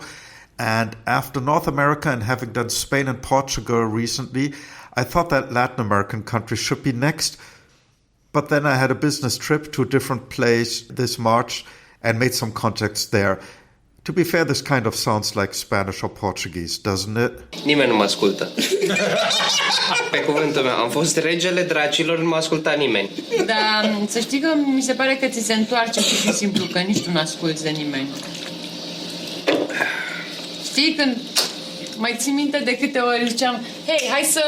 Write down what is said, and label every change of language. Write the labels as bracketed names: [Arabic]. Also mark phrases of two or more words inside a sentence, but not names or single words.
[English] And after North America and having done Spain and Portugal recently, I thought that Latin American country should be next. But then I had a business trip to a different place this March and made some contacts there. To be fair, this kind of sounds like Spanish or Portuguese, doesn't it? [Romanian] Nimeni nu mă ascultă. Pe cuvântul meu, am fost regele dracilor, nu mă asculta nimeni. Da, să știi că mi se pare că ți se întoarce pur și simplu, că nici tu nu asculți de nimeni. Știi când mai ții minte de câte ori ziceam, hei, hai să...